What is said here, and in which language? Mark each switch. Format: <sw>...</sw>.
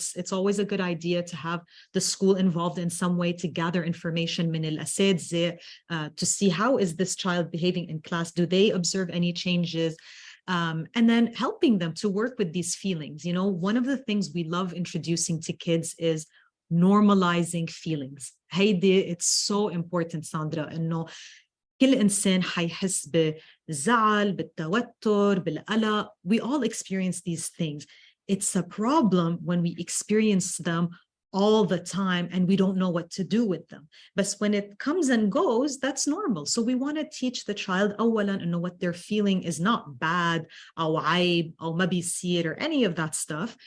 <en>It's always a good idea to have the school involved in some way to gather information</en> <ar>من الأساتذة,</ar> <en>to see how is this child behaving in class. Do they observe any changes? And then helping them to work with these feelings. One of the things we love introducing to kids is normalizing feelings.</en> <ar>هيدي,</ar> <en>it's so important,</en> <ar>Sandra, إنه كل إنسان حيحس بالزعل, بالتوتر, بالقلق.</ar> <en>We all experience these things. It's a problem when we experience them all the time and we don't know what to do with them. But when it comes and goes, that's normal. So we want to teach the child</en> <ar>أولاً إنه</ar> <en>what they're feeling is not bad,</en> <ar>أو عيب, أو ما بيصير,</ar> <en>or any of that stuff.</en>